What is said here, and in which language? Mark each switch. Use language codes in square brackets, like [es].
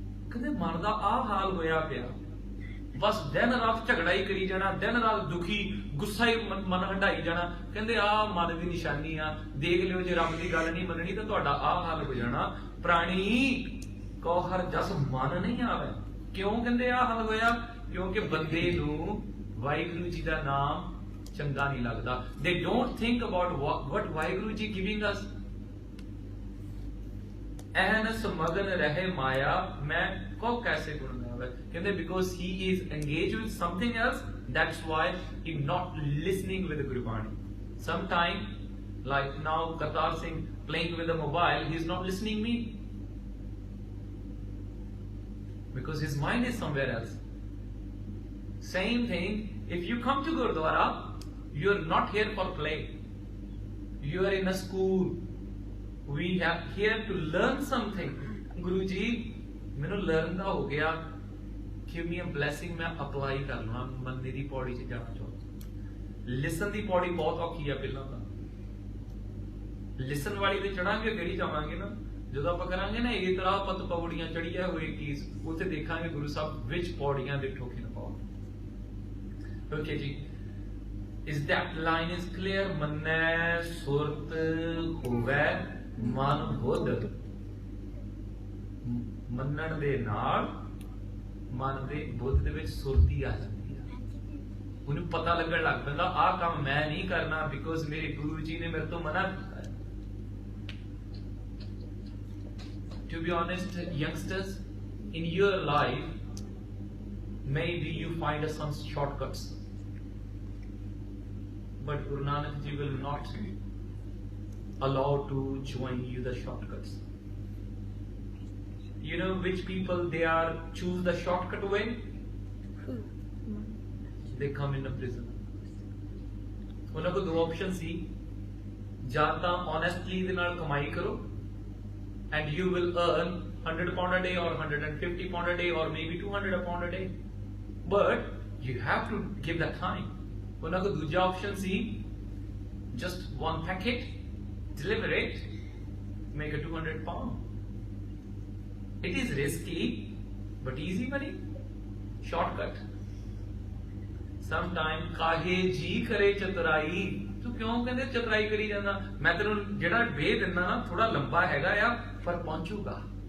[pa] ਕਹਿੰਦੇ ਮਨ ਦਾ ਆਹ ਹਾਲ ਹੋਇਆ ਪਿਆ, ਬਸ ਦਿਨ ਰਾਤ ਝਗੜਾ ਹੀ ਕਰੀ ਜਾਣਾ, ਦਿਨ ਰਾਤ ਦੁਖੀ ਗੁੱਸਾ ਹੀ ਮਨ ਹੰਡਾਈ ਜਾਣਾ। ਕਹਿੰਦੇ ਆਹ ਮਨ ਦੀ ਨਿਸ਼ਾਨੀ ਆ, ਦੇਖ ਲਿਓ ਜੇ ਰੱਬ ਦੀ ਗੱਲ ਨਹੀਂ ਮੰਨਣੀ ਤਾਂ ਤੁਹਾਡਾ ਆਹ ਹਾਲ ਹੋ ਜਾਣਾ। ਪ੍ਰਾਣੀ ਕੋ ਹਰ ਜਸ ਮਨ ਨਹੀਂ ਆਵੇ। ਕਿਉਂ ਕਹਿੰਦੇ ਆਹ ਹਾਲ ਹੋਇਆ? ਕਿਉਂਕਿ ਬੰਦੇ ਨੂੰ ਵਾਹਿਗੁਰੂ ਜੀ ਦਾ ਨਾਮ ਚੰਗਾ ਨਹੀਂ ਲੱਗਦਾ। [en] They don't think about what Waheguru ji giving us. [pa] Ann's ਮਗਨ ਰਹੇ ਮਾਇਆ ਮੈਂ ਕੋ ਕੈਸੇ ਗੁਣ ਗਾਵੇ। [en] ਕਹਿੰਦੇ because he is engaged with something else, that's why he not listening with Gurbani. Sometime like now Kartar Singh playing with a mobile, he is not listening me because his mind is somewhere else. Same thing, if you come to Gurdwara, you are not here for play, you are in a school, we are here to learn something. [pa] Guru ji ਮੈਨੂੰ learn ਦਾ ਹੋ ਗਿਆ, [en] give me a blessing, [pa] ਮੈਂ apply ਕਰ ਲਵਾਂ ਮੰਨੇ ਦੀ ਪੌੜੀ 'ਚ ਜਾਣਾ ਚਾਹੁੰਦਾ। ਲਿਸਨ ਦੀ ਪੌੜੀ ਬਹੁਤ ਔਖੀ ਆ ਪਹਿਲਾਂ ਤਾਂ, ਲਿਸਨ ਵਾਲੀ ਤੇ ਚੜਾਂਗੇ ਕਿਹੜੀ ਜਾਵਾਂਗੇ ਨਾ। ਜਦੋਂ ਆਪਾਂ ਕਰਾਂਗੇ ਨਾ ਇਹ ਤਰ੍ਹਾਂ ਪਤ ਪੌੜੀਆਂ ਚੜੀਆਂ ਹੋਏ ਕੀ ਉੱਥੇ ਦੇਖਾਂਗੇ ਗੁਰੂ ਸਾਹਿਬ ਵਿੱਚ ਪੌੜੀਆਂ ਦੇ ਠੋਕੇ ਨਾ ਪਾਓ। [en] Okay ਜੀ, is that line is clear? [pa] ਮੰਨੈ ਸੁਰਤ ਹੋਵੇ ਮਨ ਬੁੱਧ। ਮੰਨਣ ਦੇ ਨਾਲ ਮਨ ਦੇ ਬੁੱਧ ਦੇ ਵਿੱਚ ਸੁਰਤੀ ਆ ਜਾਂਦੀ ਹੈ। ਉਹਨੂੰ ਪਤਾ ਲੱਗਣ ਲੱਗ ਪੈਂਦਾ ਆਹ ਕੰਮ ਮੈਂ ਨਹੀਂ ਕਰਨਾ ਬਿਕੋਜ਼ ਮੇਰੇ ਗੁਰੂ ਜੀ ਨੇ ਮੇਰੇ ਤੋਂ ਮਨਾ ਕੀਤਾ ਹੈ। [en] To be honest, youngsters, in your life, maybe you find some shortcuts, but Guru Nanak Ji will not allow to join you the shortcuts. You know which people they are choose the shortcut way? They come in a prison. [pa] ਉਹਨਾਂ ਕੋਲ ਦੋ option ਸੀ, ਜਾਂ ਤਾਂ honestly ਦੇ ਨਾਲ ਕਮਾਈ ਕਰੋ [en] and you will earn 100 pound a day or 150 pound a day or maybe 200 pound a day. But you have to give that time. [pa] ਉਹਨਾਂ ਕੋਲ ਦੂਜਾ option ਸੀ, [en] just one packet, deliver it, make a 200 pound. It is risky, but easy money, shortcut. [pa] Sometime ਕਾਹੇ ਜੀ ਕਰੇ ਚਤੁਰਾਈ, ਤੂੰ ਕਿਉਂ ਕਹਿੰਦੇ ਚਤੁਰਾਈ ਕਰੀ ਜਾਂਦਾ? ਮੈਂ ਤੈਨੂੰ ਜਿਹੜਾ ਵੇ ਦਿੰਦਾ ਨਾ ਥੋੜਾ ਲੰਬਾ ਹੈਗਾ ਆ ਪਰ ਪਹੁੰਚੂਗਾ.